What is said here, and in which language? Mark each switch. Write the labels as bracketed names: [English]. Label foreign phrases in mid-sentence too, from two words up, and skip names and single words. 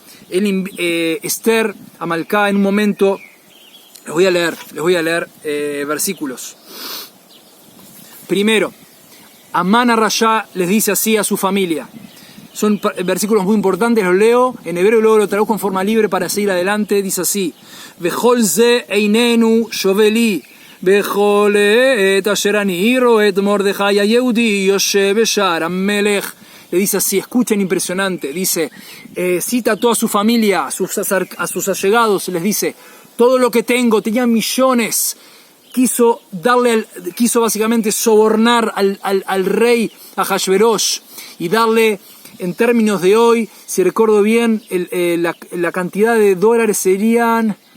[Spanish] Esther, Amalcá, en un momento, les voy a leer versículos. Primero, Amán a-Rashá les dice así a su familia. Son versículos muy importantes, los leo en hebreo y luego lo traduzco en forma libre para seguir adelante. Dice así: [Hebrew] וכל זה איננו שווה לי בכל עת אשר אני רואה את מרדכי היהודי יושב בשער המלך. [Spanish] Le dice así, escuchen, impresionante. Dice, cita a toda su familia, a sus allegados, les dice, todo lo que tengo, tenía millones. Quiso básicamente sobornar al rey Ahasverosh y darle, en términos de hoy, si recuerdo bien, la cantidad de dólares serían,